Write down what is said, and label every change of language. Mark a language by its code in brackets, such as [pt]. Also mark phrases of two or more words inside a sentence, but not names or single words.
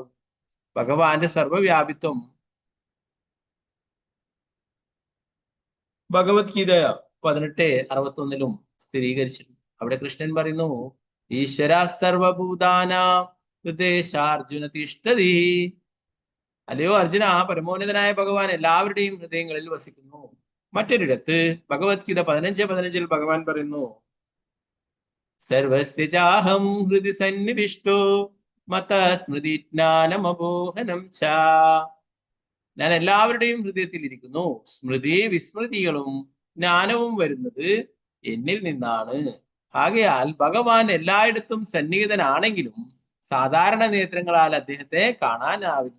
[ml] ഭഗവാന്റെ സർവവ്യാപിത്വം ഭഗവത്ഗീത 18:61 സ്ഥിരീകരിച്ചിട്ടുണ്ട്. അവിടെ കൃഷ്ണൻ പറയുന്നു, [sa] ഈശ്വര സർവഭൂതാനാം ഹൃദയേശാർജുന തിഷ്ഠതി. [ml] അല്ലയോ അർജുന, പരമോന്നതനായ ഭഗവാൻ എല്ലാവരുടെയും ഹൃദയങ്ങളിൽ വസിക്കുന്നു. മറ്റൊരിടത്ത് ഭഗവത്ഗീത 15:15 ഭഗവാൻ പറയുന്നു, [sa] സർവസ്യ ചാഹം ഹൃദി സന്നിവിഷ്ടോ മത സ്മൃതി ജ്ഞാനമബോഹനം ച. [ml] ഞാൻ എല്ലാവരുടെയും ഹൃദയത്തിൽ ഇരിക്കുന്നു. സ്മൃതി വിസ്മൃതികളും ജ്ഞാനവും വരുന്നത് എന്നിൽ നിന്നാണ്. ആകയാൽ ഭഗവാൻ എല്ലായിടത്തും സന്നിഹിതനാണെങ്കിലും സാധാരണ നേത്രങ്ങളാൽ അദ്ദേഹത്തെ കാണാനാവില്ല.